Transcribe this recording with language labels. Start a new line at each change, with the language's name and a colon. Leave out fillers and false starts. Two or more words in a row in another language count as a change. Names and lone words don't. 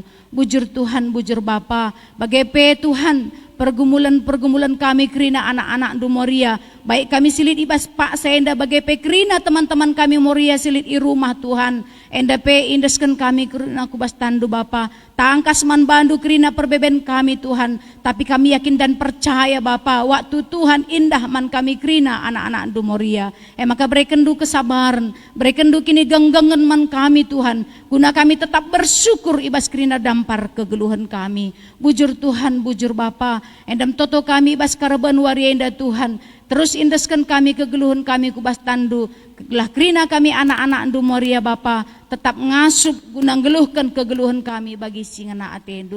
Batak Karo: Bujur Tuhan, bujur Bapa, bagai pe Tuhan pergumulan-pergumulan kami kerina anak-anak du Moria, baik kami silit ibas Pak Senda bagai pe kerina teman-teman kami Moria silit i rumah Tuhan, enda pe indeskan kami kerina kubas tandu Bapa, tangkas man bandu kerina perbeben kami Tuhan,
Indonesian: tapi kami yakin dan percaya
Batak Karo: Bapa, waktu Tuhan indah man kami kerina anak-anak du Moria,
Indonesian: maka berikan du kesabaran,
Batak Karo: berikan du kini genggengan man kami Tuhan,
Indonesian: guna kami tetap bersyukur
Batak Karo: ibas kerina dampar kegeluhan kami, bujur Tuhan, bujur Bapa, endam toto kami ibas karaban warienda Tuhan, terus indeskan kami kegeluhan kami kubas tandu, lah kerina kami anak-anak du Moria Bapa, tetap ngasup guna geluhkan kegeluhan kami bagi singana atendu.